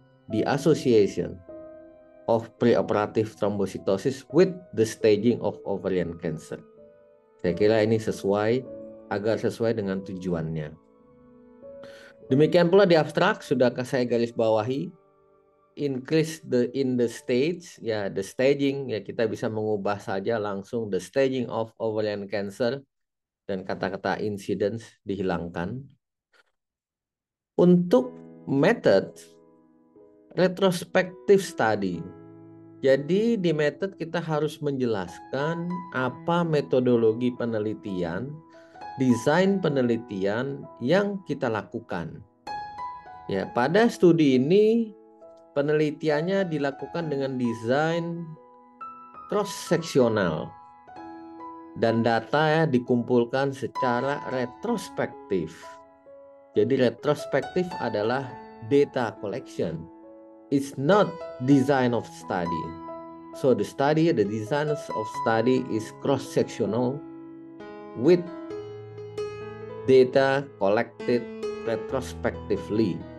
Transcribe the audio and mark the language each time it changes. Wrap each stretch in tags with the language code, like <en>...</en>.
<en>The association of preoperative thrombocytosis with the staging of ovarian cancer.</en> <id>Saya kira ini agar sesuai dengan tujuannya. Demikian pula di abstrak, sudah saya garis bawahi,</id> <en>increase in the stage,</en> <id>ya</id> <en>the staging,</en> <id>ya kita bisa mengubah saja langsung</id> <en>the staging of ovarian cancer,</en> <id>dan kata-kata incidence dihilangkan. Untuk</id> <en>method retrospective study,</en> <id>jadi di method kita harus menjelaskan apa metodologi penelitian, desain penelitian yang kita lakukan. Ya, pada studi ini penelitiannya dilakukan dengan desain cross-seksional dan data dikumpulkan secara retrospektif. Jadi retrospektif adalah</id> <en>data collection. It's not design of study. So the design of study is cross-sectional with data collected retrospectively.</en>